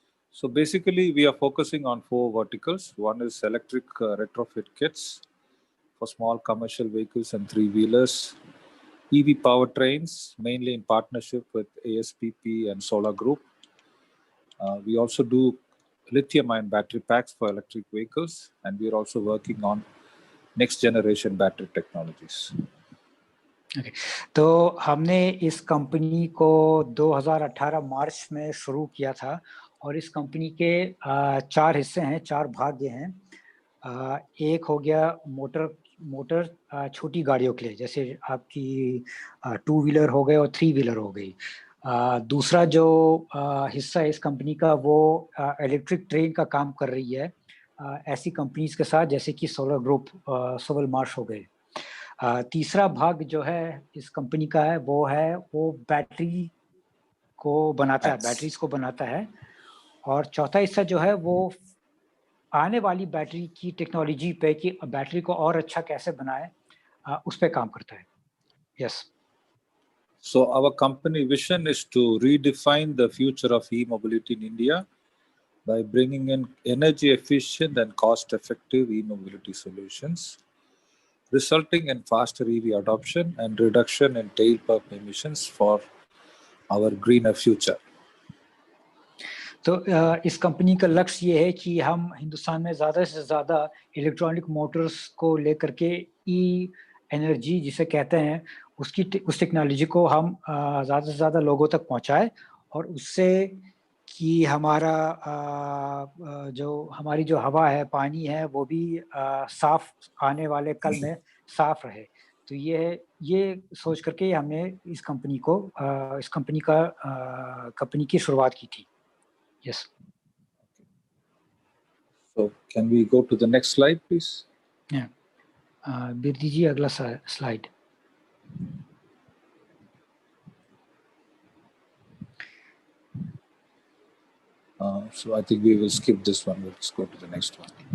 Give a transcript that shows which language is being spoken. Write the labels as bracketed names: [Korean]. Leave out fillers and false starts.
[English] So basically, we are focusing on 4 verticals. One is electric retrofit kits for small commercial vehicles and 3-wheelers, EV powertrains, mainly in partnership with ASPP and Solar Group. We also do lithium-ion battery packs for electric vehicles, and we are also working on next-generation battery technologies. Okay. [Hindi] तो हमने इस company को 2018 मार्च में शुरू किया था और इस कंपनी के 4 हिस्से हैं, 4 भाग हैं। एक हो गया मोटर छोटी गाड़ियों के लिए, जैसे आपकी 2-व्हीलर हो गए और 3-व्हीलर हो गई। दूसरा जो हिस्सा है इस कंपनी का, वो इलेक्ट्रिक ट्रेन का काम कर रही है ऐसी कंपनीज के साथ जैसे कि सोलर ग्रुप, सोवल मार्श हो गए। तीसरा भाग जो है इस कंपनी का है वो बैटरी को बनाता है, बैटरीज को बनाता है। और चौथा हिस्सा जो है वो आने वाली बैटरी की टेक्नोलॉजी पे कि बैटरी को और अच्छा कैसे बनाए उस पे काम करता है। [English] Yes. So our company vision is to redefine the future of e-mobility in India by bringing in energy efficient and cost effective e-mobility solutions, resulting in faster EV adoption and reduction in tailpipe emissions for our greener future. [Hindi] तो इस company का लक्ष्य ये है कि हम हिंदुस्तान में ज़्यादा से ज़्यादा इलेक्ट्रॉनिक मोटर्स को लेकर के ई एनर्जी जिसे कहते हैं उस टेक्नोलॉजी को हम ज़्यादा से ज़्यादा लोगों तक पहुंचाए और उससे कि हमारी जो हवा है, पानी है, वो भी साफ आने वाले कल में साफ रहे। तो ये सोच करके हमने इस कंपनी की शुरुआत की थी। [English] Yes. So can we go to the next slide, please? [Hindi] Yeah. Birdi जी अगला slide. [English] So I think we will skip this one. Let's go to the next one.